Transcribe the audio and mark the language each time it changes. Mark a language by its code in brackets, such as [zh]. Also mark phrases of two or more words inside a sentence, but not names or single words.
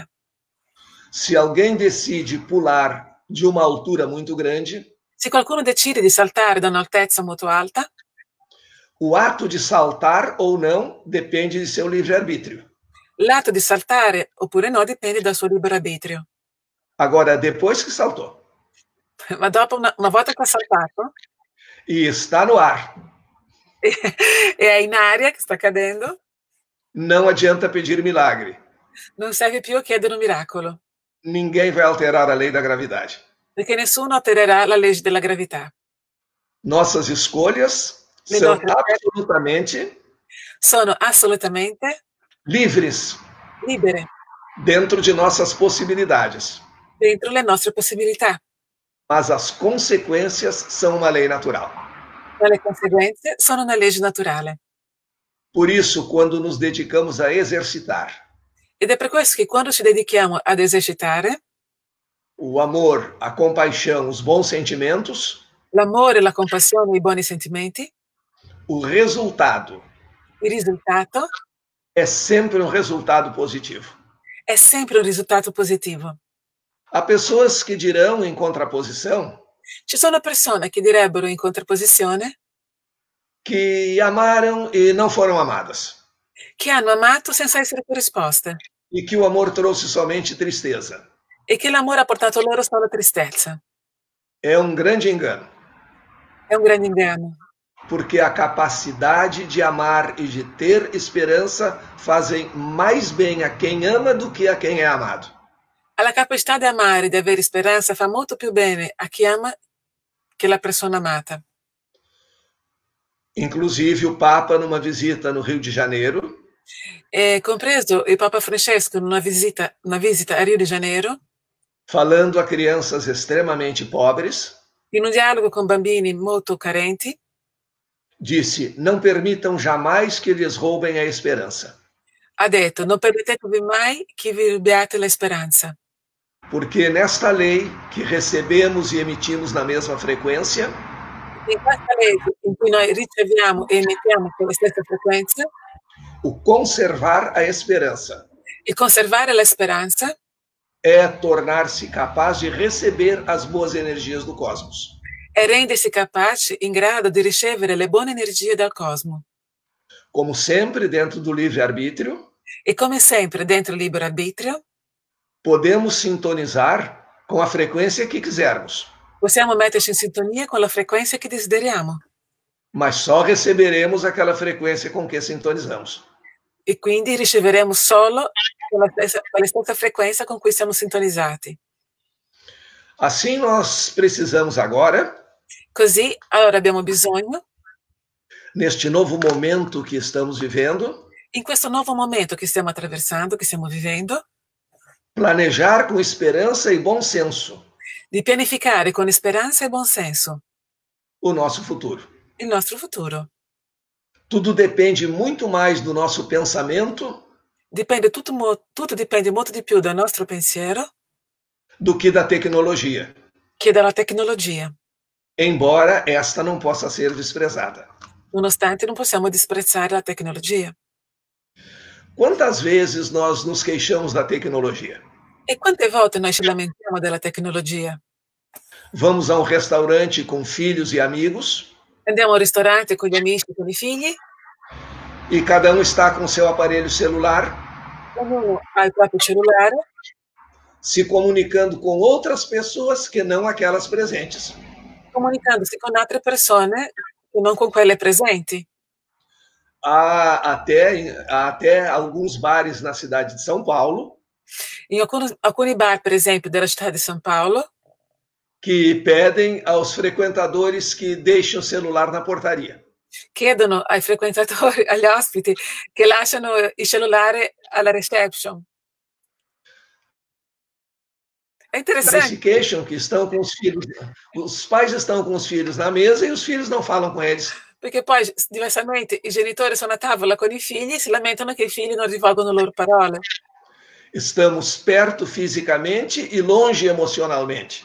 [pt] Se alguém decide pular de uma altura muito grande, [it] Se qualcuno decide di saltare da un'altezza molto alta, [pt] o ato de saltar ou não depende de seu livre-arbítrio. [it] l'atto di saltare oppure no dipende dal suo libero arbitrio. [pt] Agora, depois que saltou [it] Ma dopo una volta che ha saltato [pt] e está no ar, [it] e è in aria che sta cadendo, [pt] não adianta pedir milagre. [it] non serve più chiedere un miracolo, [pt] Ninguém vai alterar a lei da gravidade. [it] perché nessuno altererà la legge della gravità. [pt] Nossas escolhas [it] Le [pt] são [it] nostre [pt] absolutamente [it] sono assolutamente [pt] livres [it] libere [pt] dentro de nossas possibilidades, [it] dentro le nostre possibilità, [pt] mas as consequências são uma lei natural. [it] ma le conseguenze sono una legge naturale. [pt] Por isso, quando nos dedicamos a exercitar [it] Ed è per questo che quando ci dedichiamo ad esercitare, [pt] o amor, a compaixão, os bons sentimentos, [it] l'amore, la compassione e i buoni sentimenti, [pt] o resultado [it] il risultato [pt] é sempre um resultado positivo. [it] è sempre un risultato positivo. [pt] Há pessoas que dirão em contraposição [it] Ci sono persone che direbbero in contrapposizione [pt] que amaram e não foram amadas, [it] che hanno amato senza essere corrisposte [pt] e que o amor trouxe somente tristeza. [it] e che l'amore ha portato loro solo tristezza. [pt] É um grande engano, [it] È un grande inganno, [pt] porque a capacidade de amar e de ter esperança fazem mais bem a quem ama do que a quem é amado. [it] la capacità di amare e di avere speranza fa molto più bene a chi ama che la persona amata. [pt] Inclusive, o Papa, numa visita no Rio de Janeiro, [it] E compreso il Papa Francesco in una visita a Rio de Janeiro, [pt] falando a crianças extremamente pobres, [it] in un dialogo con bambini molto carenti, [pt] disse: não permitam jamais que lhes roubem a esperança, [it] ha detto: non permettetevi mai che vi rubiate la speranza, [pt] porque nesta lei que recebemos e emitimos na mesma frequência, [it] in questa legge in cui noi riceviamo e emettiamo con la stessa frequenza, [pt] o conservar a esperança [it] il conservare la speranza [pt] é tornar-se capaz de receber as boas energias do cosmos. [it] è rendersi capaci, in grado di ricevere le buone energie dal cosmo. [pt] Como sempre, dentro do livre-arbítrio, [it] E come sempre, dentro il libero arbitrio, [pt] podemos sintonizar com a frequência que quisermos, [it] possiamo metterci in sintonia con la frequenza che desideriamo [pt] mas só receberemos aquela frequência com que sintonizamos. [it] e quindi riceveremo solo con la stessa frequenza con cui siamo sintonizzati. [pt] Assim, nós precisamos agora, [it] Così, allora abbiamo bisogno, [pt] neste novo momento que estamos vivendo, [it] in questo nuovo momento che stiamo attraversando, che stiamo vivendo, [pt] planejar com esperança e bom senso [it] di pianificare con speranza e buon senso [pt] o nosso futuro. [it] il nostro futuro. [pt] Tudo depende muito mais do nosso pensamento [it] Tutto dipende molto di più dal nostro pensiero [pt] do que da tecnologia, [it] che dalla tecnologia, [pt] embora esta não possa ser desprezada. [it] nonostante non possiamo disprezzare la tecnologia. [pt] Quantas vezes nós nos queixamos da tecnologia? [it] E quante volte noi ci lamentiamo della tecnologia? [pt] Vamos a um restaurante com filhos e amigos [it] Andiamo al ristorante con gli amici, con i figli, [pt] e cada um está com seu aparelho celular, [it] ognuno ha il proprio cellulare, [pt] se comunicando com outras pessoas que não aquelas presentes. [it] comunicandosi con altre persone e non con quelle presenti. [pt] Há até alguns bares na cidade de São Paulo [it] In alcuni bar, per esempio, della città di São Paulo, [pt] que pedem aos frequentadores que deixem o celular na portaria. [it] chiedono ai frequentatori, agli ospiti, che lasciano il cellulare alla reception. [pt] É Eles se interessante, queixam que estão com os filhos, os pais estão com os filhos na mesa e os filhos não falam com eles. [it] perché poi diversamente i genitori sono a tavola con i figli e si lamentano che i figli non rivolgono loro parole. [pt] Estamos perto fisicamente e longe emocionalmente.